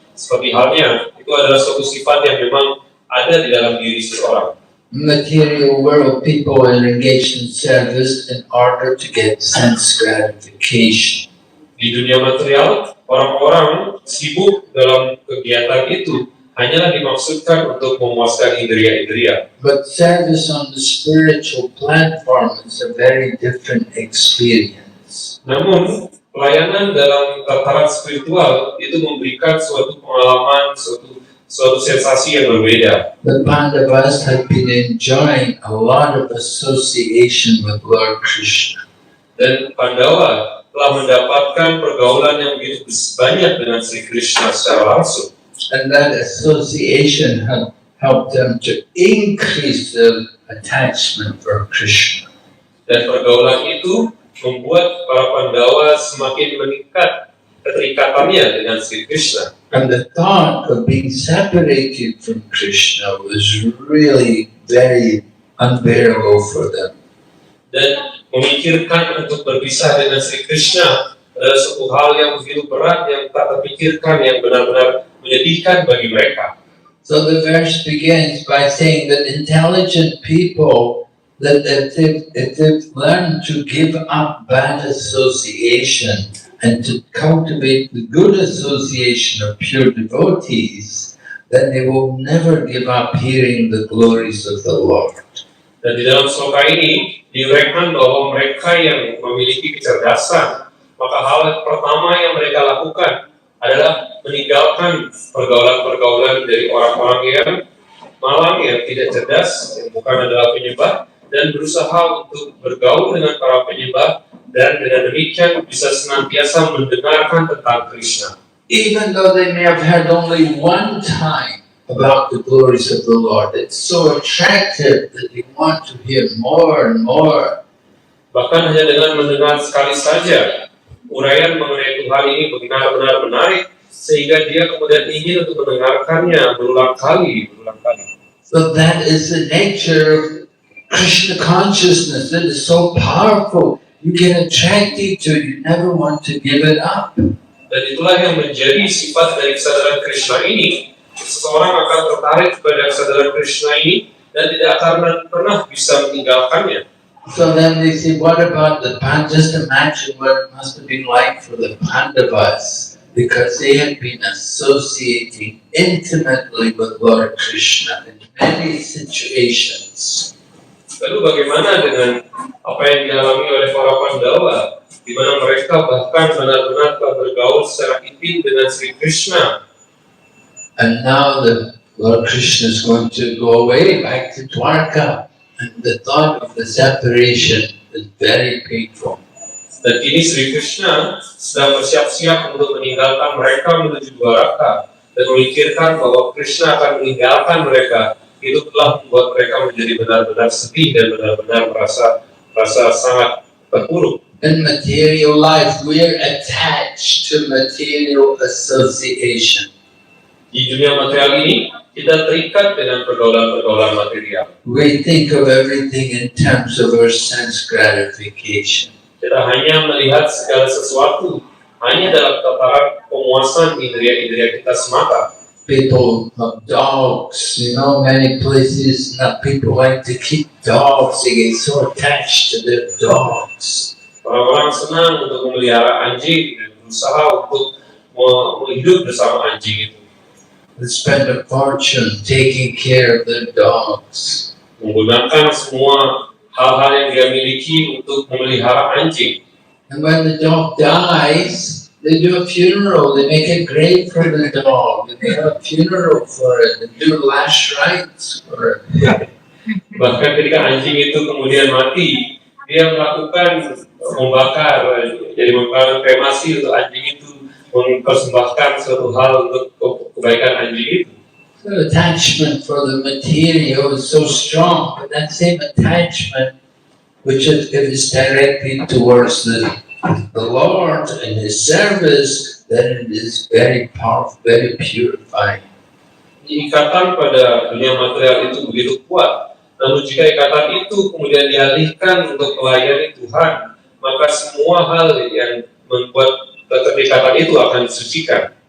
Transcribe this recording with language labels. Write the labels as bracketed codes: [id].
[id] Seperti halnya, itu adalah suatu sifat yang memang ada di dalam diri seseorang. [en] Material world, people are engaged in service in order to get sense gratification. [id] Di dunia material, orang-orang sibuk dalam kegiatan itu hanyalah dimaksudkan untuk memuaskan indria-indria. [en] But service on the spiritual platform is a very different experience. [id] Namun, pelayanan dalam tataran spiritual itu memberikan suatu pengalaman, suatu sensasi yang berbeda. [en] The Pandavas had been enjoying a lot of association with Lord Krishna. [id] Dan Pandawa telah mendapatkan pergaulan yang begitu banyak dengan Sri Krishna secara langsung. [en] And that association had helped them to increase their attachment for Krishna. [id] Dan pergaulan itu membuat para Pandawa semakin meningkat keterikatannya dengan Sri Krishna. [en] And the thought of being separated from Krishna was really very unbearable for them. [id] Dan memikirkan untuk berpisah dengan Sri Krishna adalah suatu hal yang begitu berat, yang tak terpikirkan, yang benar-benar menyedihkan bagi mereka. [en] So the verse begins by saying that intelligent people, that if they've learned to give up bad association and to cultivate the good association of pure devotees, then they will never give up hearing the glories of the Lord. [id] Dan di dalam sloka ini diuraikan bahwa mereka yang memiliki kecerdasan, maka hal pertama yang mereka lakukan adalah meninggalkan pergaulan-pergaulan dari orang-orang yang malang, yang tidak cerdas, yang bukan adalah penyembah, dan berusaha untuk bergaul dengan para penyembah, dan dengan demikian bisa senantiasa mendengarkan tentang Krishna. [en] Even though they may have heard only one time about the glories of the Lord, it's so attractive that they want to hear more and more. [id] Bahkan hanya dengan mendengar sekali saja uraian mengenai Tuhan ini benar-benar menarik, sehingga dia kemudian ingin untuk mendengarkannya berulang kali. [en] So that is the nature of Krishna consciousness. That is so powerful. You get attracted to it, you never want to give it up. [id] Dan itulah yang menjadi sifat dari kesadaran Krishna ini, seseorang akan tertarik kepada kesadaran Krishna ini dan tidak akan pernah bisa meninggalkannya. [en] So then they say, what about just imagine what it must have been like for the Pandavas, because they had been associating intimately with Lord Krishna in many situations. [id] Lalu bagaimana dengan apa yang dialami oleh para Pandawa, di mana mereka bahkan benar-benar telah bergaul secara intim dengan Sri Krishna. [en] And now the Lord Krishna is going to go away back to Dwarka. And the thought of the separation is very painful. [id] Dan kini Sri Krishna sedang bersiap-siap untuk meninggalkan mereka menuju Dwaraka dan memikirkan bahwa Krishna akan meninggalkan mereka. Itu telah membuat mereka menjadi benar-benar sedih dan benar-benar merasa sangat terpuruk. [en] In material life, we are attached to material association. [id] Di dunia material ini, kita terikat dengan pergaulan-pergaulan material. [en] We think of everything in terms of our sense gratification. [id] Kita hanya melihat segala sesuatu hanya dalam tataran pemuasan indera-indera kita semata. [en] People have dogs, many places people like to keep dogs. They get so attached to their dogs. [id] Orang-orang senang untuk memelihara anjing dan berusaha untuk hidup bersama anjing itu. [en] They spend a fortune taking care of their dogs. [id] Menggunakan semua hal-hal yang dia miliki untuk memelihara anjing. [en] And when the dog dies, they do a funeral. They make a grave for the dog. They have a funeral for it. They do lash rites for it. [id] Bahkan ketika anjing itu kemudian mati, dia melakukan membakar kremasi untuk anjing itu, mempersembahkan suatu hal untuk kebaikan anjing itu. [en] The attachment for the material is so strong, but that same attachment, which if it's directly towards the Lord and His service, then it is very powerful, very purifying. [id] Ikatan pada dunia material itu begitu kuat, namun jika ikatan itu kemudian dialihkan untuk melayani Tuhan, maka semua hal yang membuat keterikatan itu akan disucikan.